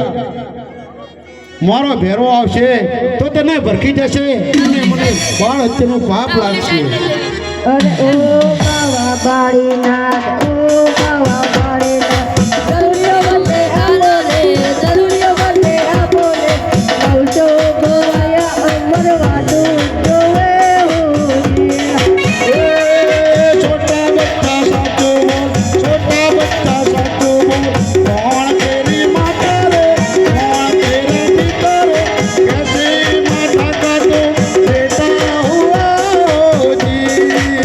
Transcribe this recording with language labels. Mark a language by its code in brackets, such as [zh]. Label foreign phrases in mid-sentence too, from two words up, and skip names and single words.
[gu] મારો ભેરો આવશે તો તને ભરખી જશે અને મને બાળ હત્યાનું પાપ લાગશે. અરે ઓ બાવા બાળીનાથ, ઓ બાવા બાળીનાથ, દરોડીઓ મને આલો ને, દરોડીઓ મને આપો ને. આવજો ગોવાયા અમર વાતું જોવે [hi] छोटा बच्चा साचो बोल, छोटा बच्चा साचो बोल, कौन तेरी माता रे, कौन तेरा पिता रे, कैसे माता का तो बेटा हुआ जी.